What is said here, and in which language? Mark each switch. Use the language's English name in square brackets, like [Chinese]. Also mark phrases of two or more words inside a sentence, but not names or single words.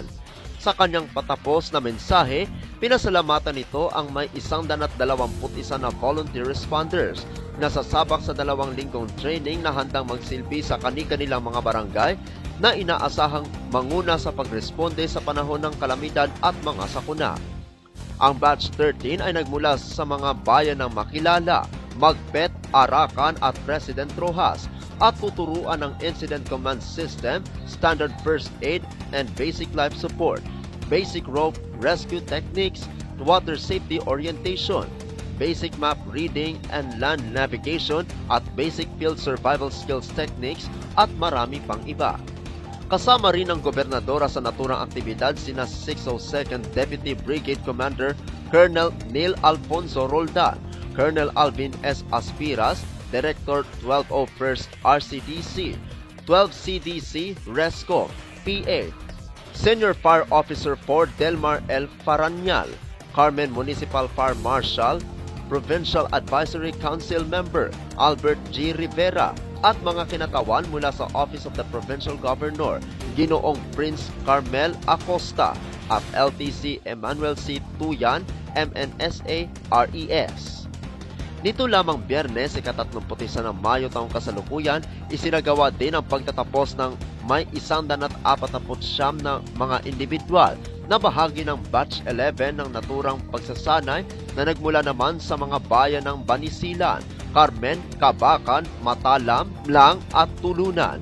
[Filipino] Sa kanyang patapos na mensahe, pinasalamatan nito ang may 121 na [English] volunteer responders [Filipino] na sasabak sa 2 linggong training na handang magsilbi sa kani-kanilang mga barangay na inaasahang manguna sa pagresponde sa panahon ng kalamidad at mga sakuna. Ang Batch 13 ay nagmula sa mga bayan ng Makilala, Magpet, Arakan at President Rojas at tuturuan ng [English] Incident Command System, Standard First Aid and Basic Life Support, Basic Rope Rescue Techniques, Water Safety Orientation, Basic Map Reading and Land Navigation [Filipino] at [English] Basic Field Survival Skills Techniques [Filipino] at marami pang iba. Kasama rin ang gobernadora sa naturang aktibidad sina 602nd [English] Deputy Brigade Commander Colonel [Filipino] Neil Alfonso Roldan, Colonel Alvin S. Aspiras, Director 1201st RCDC, 12 CDC RESCOM, PA, [English] Senior Fire Officer [Filipino] 4 Delmar L. Faranyal, Carmen [English] Municipal Fire Marshal, Provincial Advisory Council Member [Filipino] Albert G. Rivera, at mga kinatawan mula sa Office of the Provincial Governor, Ginoong Prince Carmel Acosta, at LTC Emmanuel C. Tuyan, MNSA, RES. Nito lamang Biyernes, 31 ng Mayo taong kasalukuyan, isinagawa din ang pagtatapos ng may 149 na mga individual na bahagi ng Batch 11 ng naturang pagsasanay na nagmula naman sa mga bayan ng Banisilan, Carmen, Cabacan, Matalam, Lang at Tulunan.